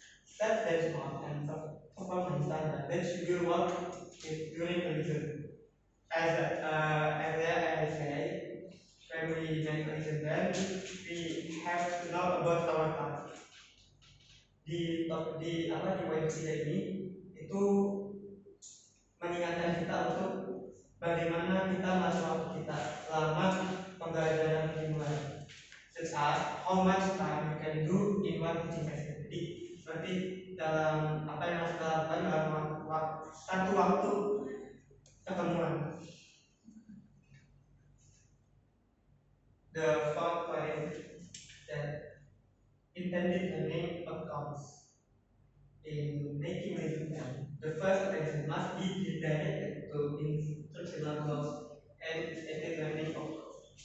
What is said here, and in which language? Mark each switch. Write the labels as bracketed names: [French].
[English] Set benchmark and performance standard that should be work during the lesson. As I say, when we make a lesson plan, we have to know about our task. [Indonesian] Di poin ketiga ini itu mengingatkan kita untuk bagaimana kita melakukan waktu kita selama pembelajaran dimulai. [English] Such as how much time you can do in one teaching session. [Indonesian] Jadi seperti dalam apa yang harus kita lakukan dalam satu waktu ketemuan. [English] The fourth point that intended learning outcomes in making lesson plan. The first lesson must be directed to instructional goals and intended learning outcomes.